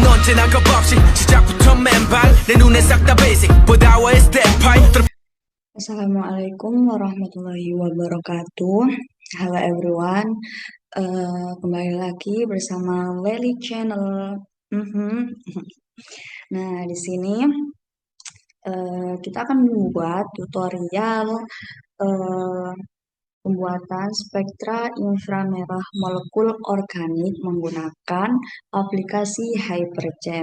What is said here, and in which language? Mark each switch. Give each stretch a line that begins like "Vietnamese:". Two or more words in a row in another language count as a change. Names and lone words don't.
Arabic: 지난 것 없이 시작부터 맨발 내 눈에 싹 다 basic 보다와의 step pipe. السلام عليكم ورحمة الله وبركاته.
Indonesian: Halo everyone, kembali lagi bersama Lely Channel. Nah, di sini kita akan membuat tutorial eh, pembuatan spektra inframerah molekul organik menggunakan aplikasi Hypergem.